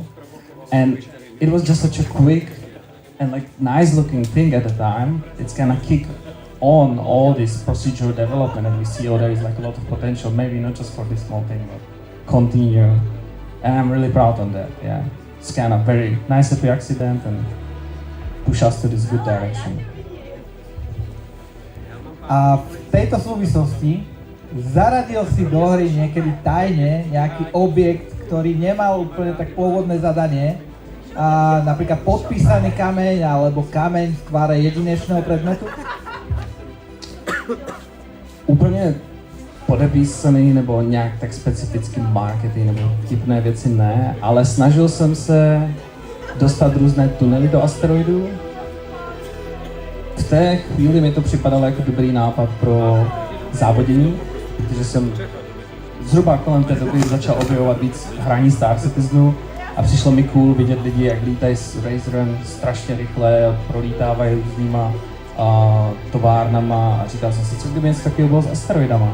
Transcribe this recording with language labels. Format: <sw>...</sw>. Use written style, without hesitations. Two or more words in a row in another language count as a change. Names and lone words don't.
<en>And it was just such a quick and like nice looking thing at the time. It's gonna kick on all this procedural development, and we see there is like a lot of potential, maybe not just for this small thing, but continue. And I'm really proud on that. Yeah, it's kind of very nice happy accident and push us to this good direction.</en> <sk>A v tejto súvislosti zaradil si do hry niekedy tajne nejaký objekt, ktorý nemal úplne tak pôvodné zadanie, a napríklad podpísaný kameň alebo kameň v tvare jedinečného predmetu?</sk> <cs>Úplně podepísaný nebo nějak tak specificky marketing nebo vtipné věci ne, ale snažil jsem se dostat různé tunely do asteroidů. V té chvíli mi to připadalo jako dobrý nápad pro závodění, protože jsem zhruba kolem té doby začal objevovat víc hraní Star Citizenu a přišlo mi cool vidět lidi, jak lítají s Razerem strašně rychle a prolítávají různýma továrnama a říkal jsem si, co kdyby něco takového bylo s asteroidama.</cs>